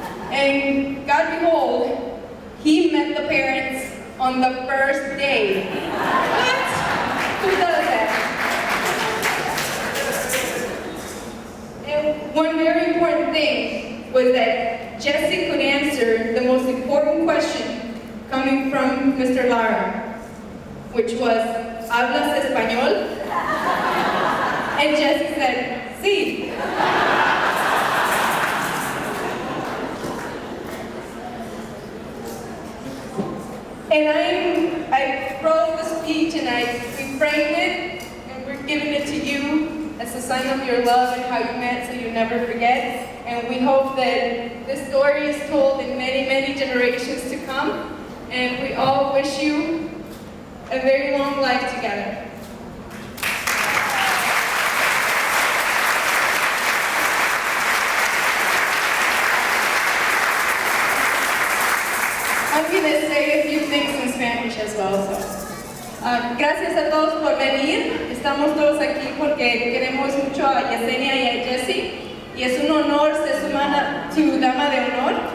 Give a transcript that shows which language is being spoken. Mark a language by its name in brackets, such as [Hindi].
[English] And God behold, he met the parents on the first day. What? Who does that? And one very important thing was that Yesi could answer the most important question coming from Mr. Lara, which was, ¿hablas español? And Yesi said, sí. And I wrote the speech and we framed it and we're giving it to you as a sign of your love and how you met so you never forget. And we hope that this story is told in many, many generations to come. And we all wish you a very long life together. I'm going to say a few things in Spanish as well. [Spanish] Gracias a todos por venir. Estamos todos aquí porque queremos mucho a Yesenia y a Yesi. Y es un honor ser su dama de honor.